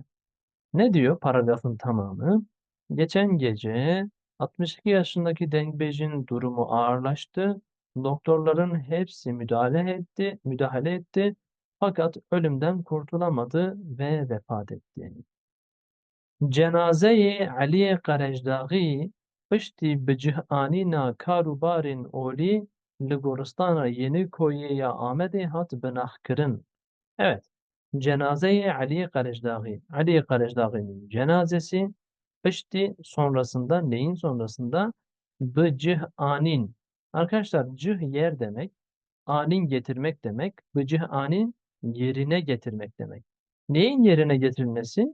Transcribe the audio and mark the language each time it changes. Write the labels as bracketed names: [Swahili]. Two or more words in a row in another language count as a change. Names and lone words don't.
[Turkish] Ne diyor paragrafın tamamı? Geçen gece 62 yaşındaki Dengbej'in durumu ağırlaştı. Doktorların hepsi müdahale etti. Fakat ölümden kurtulamadı ve vefat etti. [Kurdish] Cenaze-i Ali Karecdağî piştî bi cih'anîna karûbarên olî li goristana Yeniköyê Amedê hat binahkirin. [Turkish] Evet. Cenaze-i Ali Karecdağî. Ali Karecdağî'nin cenazesi pişti sonrasında neyin sonrasında? [Kurdish] Bi cih'anin. [Turkish] Arkadaşlar cih yer demek. Anin getirmek demek. Bu anin yerine getirmek demek. Neyin yerine getirilmesi?